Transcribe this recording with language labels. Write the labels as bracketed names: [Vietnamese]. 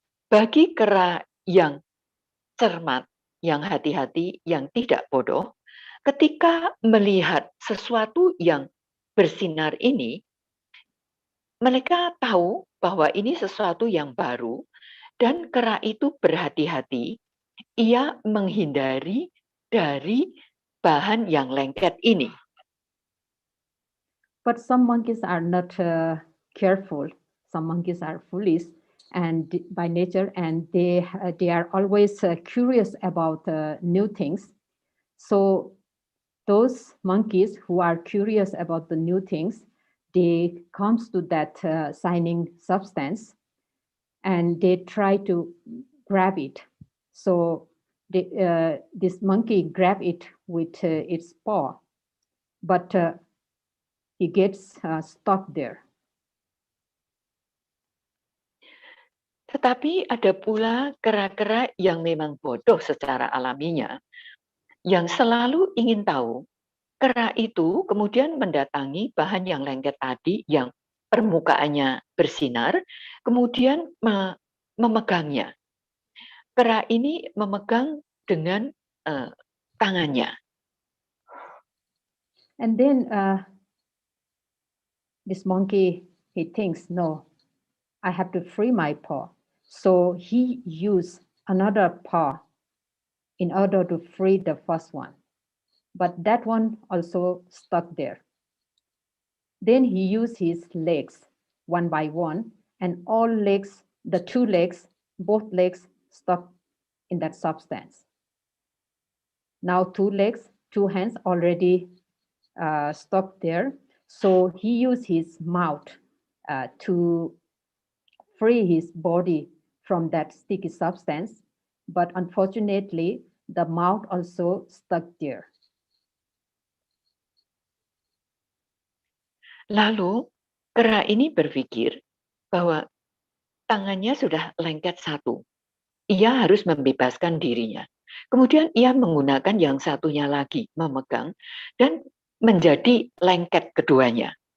[Indonesian] Bagi kera yang cermat, yang hati-hati, yang tidak bodoh, ketika melihat sesuatu yang bersinar ini, mereka tahu bahwa ini sesuatu yang baru, dan kera itu berhati-hati, ia menghindari dari bahan yang lengket ini. [English] But some monkeys are not careful. Some monkeys are foolish, and by nature, and they are always curious about new things. So those monkeys who are curious about the new things, they comes to that shining substance and they try to grab it. So this monkey grab it with its paw, but he gets stuck there. [Indonesian] Tetapi ada pula kera-kera yang memang bodoh secara alaminya, yang selalu ingin tahu. Kera itu kemudian mendatangi bahan yang lengket tadi yang permukaannya bersinar, kemudian memegangnya. Kera ini memegang dengan tangannya. [English] And then this monkey, he thinks, no, I have to free my paw. So he used another paw in order to free the first one. But that one also stuck there. Then he used his legs one by one, and all legs, the two legs, both legs stuck in that substance. Now two legs, two hands already stuck there. So he used his mouth to free his body from that sticky substance. But unfortunately, the mouth also stuck there. [Indonesian] Lalu kera ini berpikir bahwa tangannya sudah lengket satu. Ia harus membebaskan dirinya. Kemudian ia menggunakan yang satunya lagi, memegang, dan menjadi lengket keduanya.